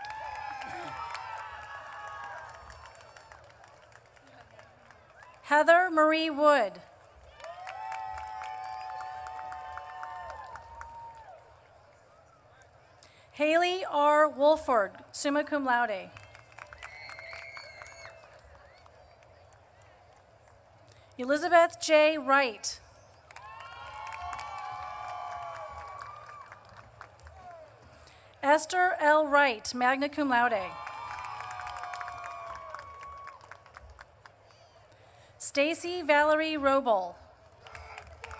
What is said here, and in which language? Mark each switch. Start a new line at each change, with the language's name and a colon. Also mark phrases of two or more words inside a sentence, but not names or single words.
English: Heather Marie Wood. Haley R. Wolford,
Latin: summa cum laude.
English: Elizabeth J. Wright. Esther L. Wright,
Latin: magna cum laude.
English: Stacy Valerie Roble.